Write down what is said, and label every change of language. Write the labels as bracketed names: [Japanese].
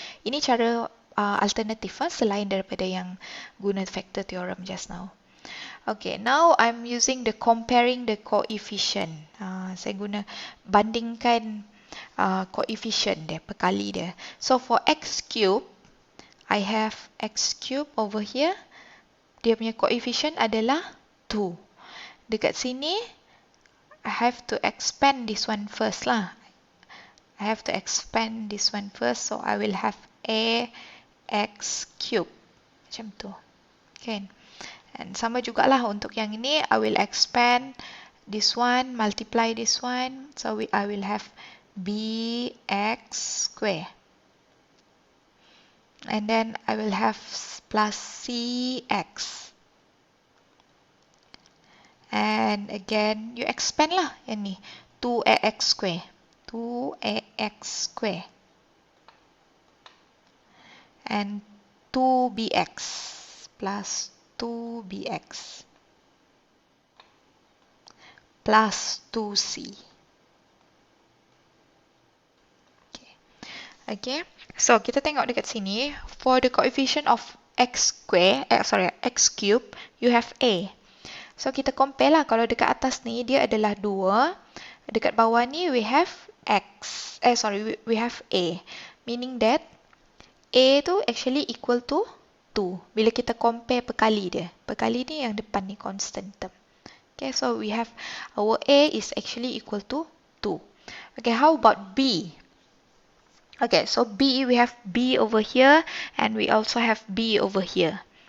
[Malay] Ini cara alternatif selain daripada yang guna factor theorem [English] just now. Okay, now I'm using the comparing the coefficient. [Malay] Saya guna bandingkan coefficient dia, perkali dia. [English] So for x cube, I have x cube over here. [Malay] Dia punya coefficient adalah 2. Dekat sini, [English] I have to expand this one first lah. I have to expand this one first. So I will have ax cube. [Malay] Macam tu. [English] Okay. [Malay] And sama jugalah untuk yang ini. [English] I will expand this one, multiply this one. So I will have bx square. And then I will have plus cx. And again, you expand lah [Malay] yang ni. [English] 2ax square. 2ax square. And 2bx plus 2bx plus 2c. [Malay] Okay. So, kita tengok dekat sini. [English] For the coefficient of x cube, you have a. [Malay] So, kita compare lah. Kalau dekat atas ni, dia adalah 2. Dekat bawah ni, [English] we have x. We have a. Meaning that, a tu actually equal to 2. [Malay] Bila kita compare perkali dia. Perkali ni yang depan ni constant term. [English] Okay, so we have our a is actually equal to 2. Okay, how about b? Okay, so b, we have b over here and we also have b over here.